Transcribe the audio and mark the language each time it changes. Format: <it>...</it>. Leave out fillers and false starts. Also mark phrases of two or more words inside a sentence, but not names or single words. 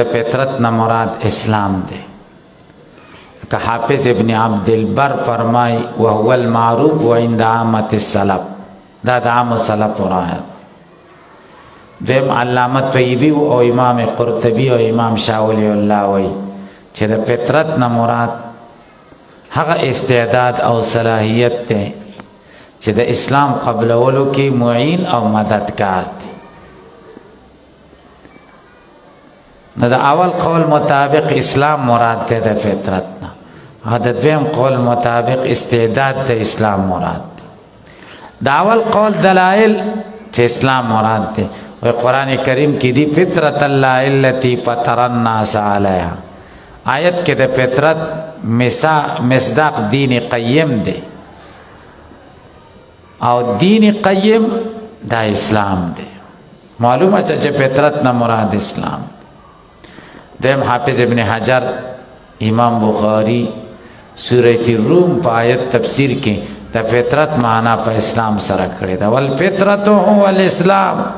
<ps>فطرت نه مراد اسلام دی که حافظ ابن عبد البر فرمای</ps> <ar>وهو المعروف عند عامة السلف</ar> <ps>دا د عام سلف روایت دیم علامه طیبی او امام قرطبی او امام شاه ولی الله وی چې د فطرت نه مراد هغه استعداد او صلاحیت ته چې د اسلام قبلولو کې معین او مددگار دی نو د اول قول مطابق اسلام مراد دی د فطرت نه او د دویم قول مطابق استعداد د اسلام مراد دی د اول قول دلائل چې اسلام مراد دی و قرآن کریم کې دی</ps> <ar>فطرت الله التي فطر الناس عليها</ar> <ps>آیت کې د فطرت مصداق دین قیم دی او دین قیم دا اسلام دی معلومه چې فطرت نه مراد اسلام دیم حافظ ابن حجر امام بخاری سورۃ الروم په آیت تفسیر کې د فطرت معنا په اسلام سره کړی دا</ps> <ar>والفطرت هو الاسلام</ar>